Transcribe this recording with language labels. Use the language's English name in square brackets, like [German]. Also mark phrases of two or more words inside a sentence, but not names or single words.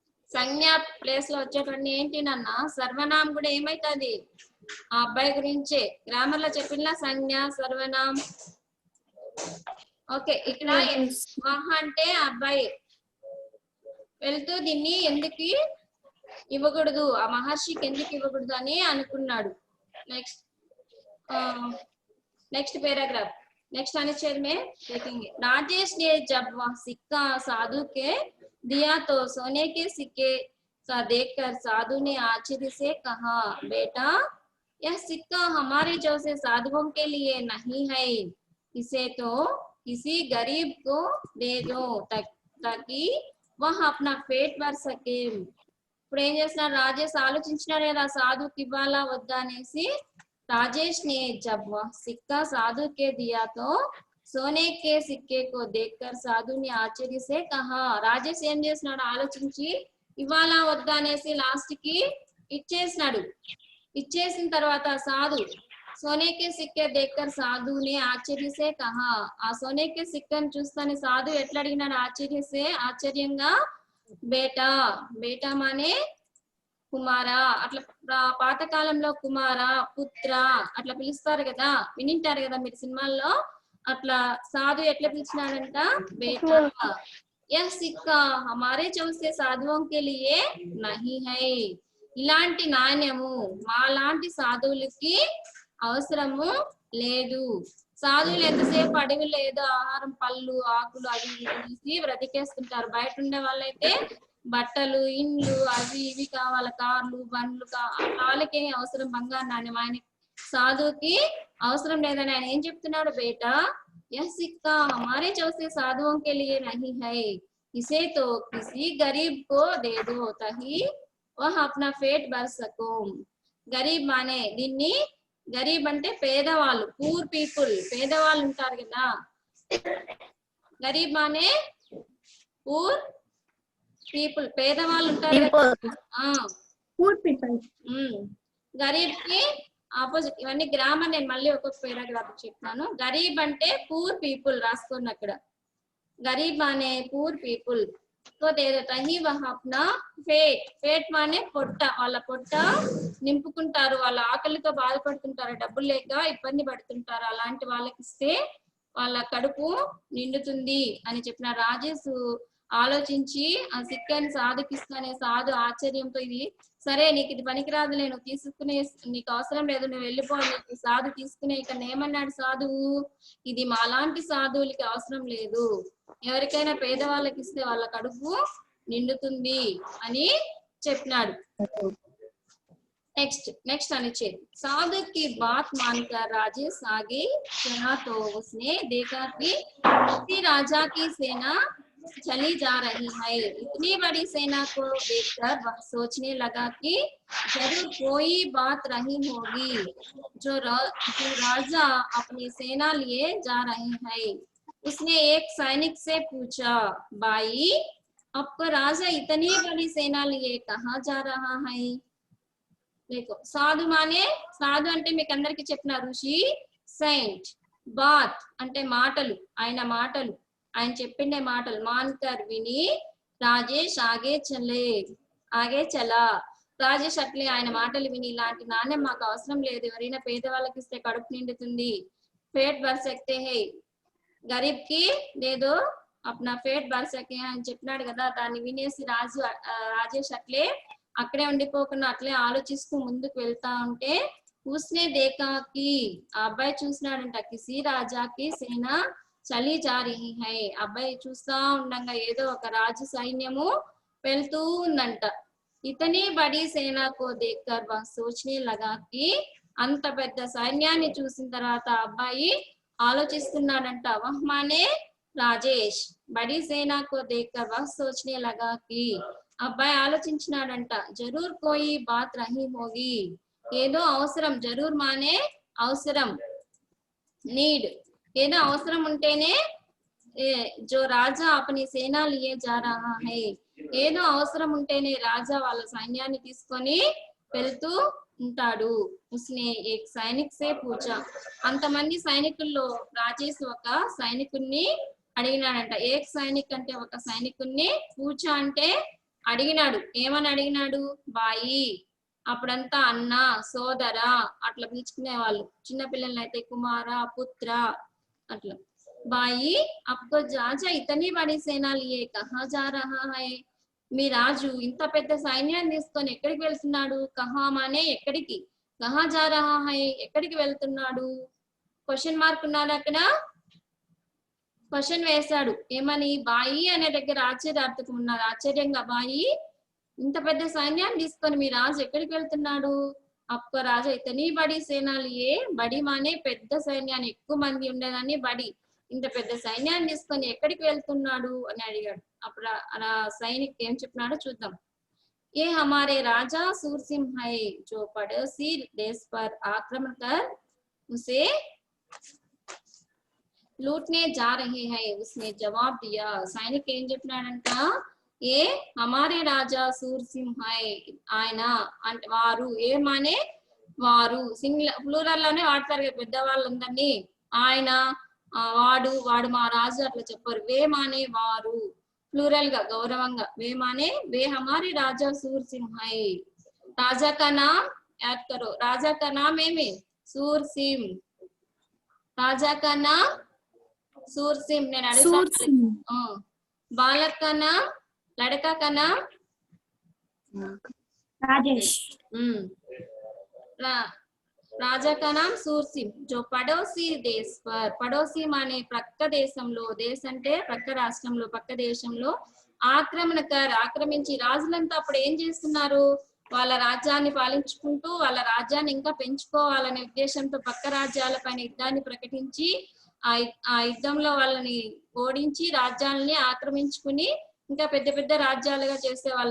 [Telugu] సంజ్ఞ ప్లేస్ లో వచ్చేటువంటి ఏంటి నాన్న సర్వనామం కూడా ఏమైతుంది ఆ అబ్బాయి గురించే గ్రామర్ లో చెప్పిన సంజ్ఞ సర్వనామం. ఓకే ఇక్కడ మహా అంటే అబ్బాయి వెళ్తూ దీన్ని ఎందుకు ఇవ్వకూడదు ఆ మహర్షికి ఎందుకు ఇవ్వకూడదు అని అనుకున్నాడు. [English] next paragraph [Hindi] नेक्स्ट अनुच्छेद में देखेंगे। राजेश ने जब वह सिक्का साधु के दिया तो सोने के सिक्के का देखकर साधु ने आश्चर्य से कहा, बेटा यह सिक्का हमारे जैसे साधुओं के लिए नहीं है, इसे तो किसी गरीब को दे दो ताकि वह अपना पेट भर सके। [Telugu] ఇప్పుడు ఏం చేస్తున్నారు రాజేష్ ఆలోచించినాడు కదా సాధుకి ఇవ్వాలా వద్దా అనేసి। [Hindi] राजेश ने जब वह सिक्का साधु के दिया तो सोने के सिक्के को देखकर साधु ने आश्चर्य से कहा। [Telugu] రాజేష్ ఏం చేస్తున్నాడు ఆలోచించి ఇవ్వాలా వద్దా అనేసి లాస్ట్ కి ఇచ్చేసినాడు। ఇచ్చేసిన తర్వాత సాధు [Hindi] सोने के सिक्के देखकर साधु ने आश्चर्य से कहा। [Telugu] ఆ [Hindi] सोने के [Telugu] सिक्कను చూస్తానే సాధు ఎట్లా అడిగినాడు ఆశ్చర్యంగా [Hindi] बेटा बेटा [Telugu] మానే కుమారా అట్లా పాతకాలంలో కుమార పుత్ర అట్లా పిలుస్తారు కదా వినింటారు కదా మీరు సినిమాల్లో అట్లా సాధు ఎట్లా పిలిచినాడంట [Hindi] बेटा यह सिक्का हमारे चौसे साधुओं के लिए नहीं है। [Telugu] ఇలాంటి నాణ్యము మాలాంటి సాధువులకి అవసరము లేదు। సాధువులు ఎంతసేపు అడవిలో ఏదో ఆహారం పళ్ళు ఆకులు అవి తీసి బ్రతికేస్తుంటారు। బయట ఉండే వాళ్ళైతే బట్టలు ఇండ్లు అవి ఇవి కావాలి కార్లు బండ్లు వాళ్ళకి అవసరం బంగారు నాణ్యం ఆయన సాధువుకి అవసరం లేదని ఆయన ఏం చెప్తున్నాడు బేటా [Hindi] यह सिक्का हमारे जैसे साधुओं के लिए नहीं है, इसे तो किसी गरीब को दे दो ताकि वह अपना पेट भर सको। गरीब माने [Telugu] దీన్ని గరీబ్ అంటే పేదవాళ్ళు [English] poor people [Telugu] పేదవాళ్ళు ఉంటారు కదా గరీబ్ మానే [English] poor people [Telugu] పేదవాళ్ళు ఉంటారు [English] poor people [Telugu] గరీబ్ కి ఆపోజిట్ ఇవన్నీ గ్రామర్ నేను మళ్ళీ ఒక్కొక్క పేరాగ్రాఫ్ చెప్తాను। గరీబ్ అంటే [English] poor people [Telugu] రాసుకోండి అక్కడ గరీబ్ అనే [English] poor people [Hindi] तो दे देता ही वह अपना पेट माने [Telugu] పొట్ట వాళ్ళ పొట్ట నింపుకుంటారు వాళ్ళ ఆకలితో బాధపడుతుంటారు డబ్బులు లేక ఇబ్బంది పడుతుంటారు అలాంటి వాళ్ళకి ఇస్తే వాళ్ళ కడుపు నిండుతుంది అని చెప్పిన రాజేష్ ఆలోచించి ఆ సిక్కాని సాధుకిస్తానే సాధు ఆశ్చర్యంతో ఇది సరే నీకు ఇది పనికిరాదు నేను తీసుకునే నీకు అవసరం లేదు నువ్వు వెళ్ళిపో నీకు సాధు తీసుకునే ఇక్కడ ఏమన్నాడు సాధువు ఇది మాలాంటి సాధువులకి అవసరం లేదు ఎవరికైనా పేదవాళ్ళకి ఇస్తే వాళ్ళ కడుపు నిండుతుంది అని చెప్పినాడు। [Hindi] नेक्स्ट अनुच्छेद साधु की बात मानकर राजेश आगे चला तो उसने देखा कि किसी राजा की सेना चली जा रही है। इतनी बड़ी सेना को देखकर वह सोचने लगा कि जरूर कोई बात रही होगी जो राजा अपनी सेना लिए जा रहे हैं। उसने एक सैनिक से पूछा, भाई आपका राजा इतनी बड़ी सेना लिए कहाँ जा रहा है। देखो साधु माने [Telugu] సాధు అంటే మీకు అందరికి చెప్పిన ఋషి సెయింట్ బాత్ అంటే మాటలు ఆయన చెప్పిండే మాటలు మాన్కర్ విని రాజేష్ ఆగే చలా రాజేష్ అట్లే ఆయన మాటలు విని ఇలాంటి నాణ్యం మాకు అవసరం లేదు ఎవరైనా పేదవాళ్ళకి ఇస్తే కడుపు నిండుతుంది [Hindi] पेट भर सकते है [Telugu] గరీబ్ కి లేదో [Hindi] अपना पेट भर सके [Telugu] అని చెప్పినాడు కదా దాన్ని వినేసి రాజేష్ అట్లే అక్కడే ఉండిపోకుండా అట్లే ఆలోచిస్తూ ముందుకు వెళ్తా ఉంటే [Hindi] उसने देखा कि [Telugu] ఆ అబ్బాయి చూసినాడంట [Hindi] किसी राजाकि सेना चली जा रही है [Telugu] అబ్బాయి చూస్తా ఉండగా ఏదో ఒక రాజు సైన్యము వెళ్తూ ఉందంట। [Hindi] इतनी बड़ी सेनाकु देखकर वह सोचने लगा कि [Telugu] అంత పెద్ద సైన్యాన్ని చూసిన తర్వాత అబ్బాయి ఆలోచిస్తున్నాడంట [Hindi] वह माने [Telugu] రాజేష్ [Hindi] बड़ी सेनाकु देखकर वह सोचने लगा कि [Telugu] అబ్బాయి ఆలోచించినాడంట [Hindi] जरूर कोई बात रही होगी [Telugu] ఏదో అవసరం జరూర్ మానే అవసరం నీడ్ ఏదో అవసరం ఉంటేనే [Hindi] जो राजा अपनी सेना लिए जा रहा है [Telugu] ఏదో అవసరం ఉంటేనే రాజా వాళ్ళ సైన్యాన్ని తీసుకొని వెళ్తూ ఉంటాడు। [Hindi] उसने एक सैनिक से पूछा [Telugu] అంతమంది సైనికుల్లో రాజేష్ ఒక సైనికుణ్ణి అడిగినాడంట। [Hindi] एक सैनिक [Telugu] అంటే ఒక సైనికుణ్ణి పూచా అంటే అడిగినాడు. ఏమని అడిగినాడు? బాయి. అప్పుడంతా అన్న, సోదర అట్లా పిలుచుకునే వాళ్ళు. చిన్న పిల్లల్ని అయితే కుమార, పుత్ర అట్లా. [Hindi] भाई आपको जाजा इतनी बड़ी सेना लिये कहा जा रहा है. [Telugu] మీ రాజు ఇంత పెద్ద సైన్యాన్ని తీసుకొని ఎక్కడికి వెళ్తున్నాడు? కహా మానే ఎక్కడికి, [Hindi] कहा जा रहा है [Telugu] ఎక్కడికి వెళ్తున్నాడు? [English] question mark [Telugu] ఉన్నాడు అక్కడ. క్వశ్చన్ వేశాడు. ఏమని? బాయి అనే దగ్గర ఆశ్చర్యార్థకం ఉన్నారు. ఆశ్చర్యంగా బాయి ఇంత పెద్ద సైన్యాన్ని తీసుకొని మీ రాజు ఎక్కడికి వెళ్తున్నాడు? [Hindi] अप्प राजा इतनी बड़ी सेनालिये. [Telugu] బడి మానే పెద్ద సైన్యాన్ని, ఎక్కువ మంది ఉండేదాన్ని బడి. ఇంత పెద్ద సైన్యాన్ని తీసుకొని ఎక్కడికి వెళ్తున్నాడు అని అడిగాడు. అప్పుడు అలా సైనిక్ ఏం చెప్పినాడో చూద్దాం. [Hindi] ये हमारे राजा सूरसिंह है जो पड़ोसी देश पर आक्रमण कर उसे लूटने जा रहे हैं उसने जवाब दिया. [Telugu] సైనిక్ ఏం చెప్పినాడంట? [Hindi] ये हमारे राजा सूरसिंह है. [Telugu] ఆయన అంటే వారు, ఏమనే వారు, [English] singular plural [Telugu] లోనే వాడతారు కదా పెద్దవాళ్ళందరినీ. ఆయన, వాడు, వాడు మా రాజు అట్లా చెప్పారు. వే మానే వారు, प्लूरल గా గౌరవంగా. [Hindi] वे माने वे हमारे राजा सूरसिंह है. राजा का नाम याद करो. राजा का नाम है सूरसिंह. राजा का नाम सूरसिंह. [Telugu] నేను అడుగుతాను. [Hindi] बालक का नाम, लड़का का नाम राजेश. राजा का नाम सूरसिंह जो पड़ोसी देश पर. [Telugu] పడోసి మానే ప్రక్క దేశంలో, దేశం అంటే ప్రక్క రాష్ట్రంలో, పక్క దేశంలో ఆక్రమణకర్ ఆక్రమించి. రాజులంతా అప్పుడు ఏం చేస్తున్నారు? వాళ్ళ రాజ్యాన్ని పాలించుకుంటూ వాళ్ళ రాజ్యాన్ని ఇంకా పెంచుకోవాలనే ఉద్దేశంతో పక్క రాజ్యాల పైన యుద్ధాన్ని ప్రకటించి ఆ యుద్ధంలో వాళ్ళని ఓడించి రాజ్యాలని ఆక్రమించుకుని ఇంకా పెద్ద పెద్ద రాజ్యాలుగా చేసే వాళ్ళు.